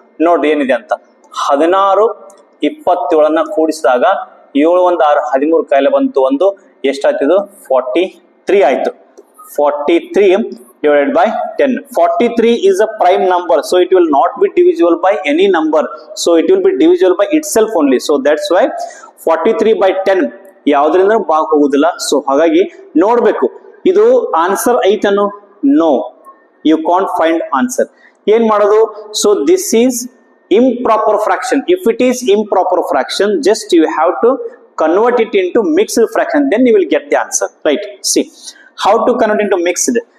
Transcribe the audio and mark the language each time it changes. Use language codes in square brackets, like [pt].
[kn] ನೋಡಿ ಏನಿದೆ ಅಂತ, 16 27 ಕೂಡಿಸಿದಾಗ 7 1 6 13 ಕಾಯಿಲೆ ಬಂತು, ಒಂದು ಎಷ್ಟಾಯ್ತು, 43 ಆಯ್ತು. [en] 43 divided by 10. 43 is a prime number, so it will not be divisible by any number, so it will be divisible by itself only. So that's why 43 by 10 [kn] ಯಾವ್ದ್ರಿಂದ ಭಾಗ ಹೋಗುದಿಲ್ಲ. ಸೊ ಹಾಗಾಗಿ ನೋಡ್ಬೇಕು ಇದು answer ಐತನು, [en] No, you can't find answer. [kn] ಏನ್ ಮಾಡೋದು? [en] So this is improper fraction. If it is improper fraction, just you have to convert it into mixed fraction, then you will get the answer, right? See how to convert into mixed.